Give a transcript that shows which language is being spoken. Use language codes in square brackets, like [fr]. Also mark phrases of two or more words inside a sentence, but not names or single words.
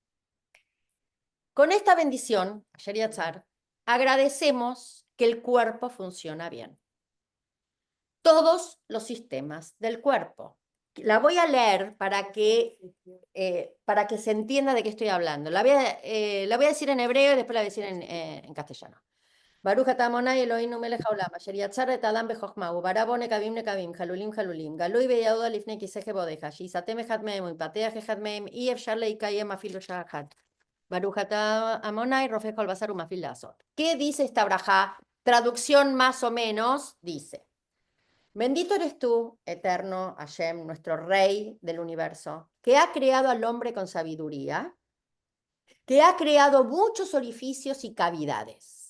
[es] Con esta bendición, Asher Yatzar, agradecemos que el cuerpo funciona bien. Todos los sistemas del cuerpo. La voy a leer para que se entienda de qué estoy hablando. La voy a decir en hebreo y después la voy a decir en castellano. [he] Baruch אתה אדני אלהינו מלך העולם, אשר יצר את האדם בחוכמה, וברא בו נקבים נקבים, חלולים חלולים, גלוי וידוע לפני כיסא כבודיך, שיסתם אחד מהם ויפתח אחד מהם, אי אפשר לקיים אפילו שעה אחת. Baruch אתה Adonai רופא כל בשר ומפעיל לעשות. [es] ¿Qué dice esta brajá? Traducción más o menos dice: Bendito eres tú, eterno Hashem, nuestro Rey del universo, que ha creado al hombre con sabiduría, que ha creado muchos orificios y cavidades.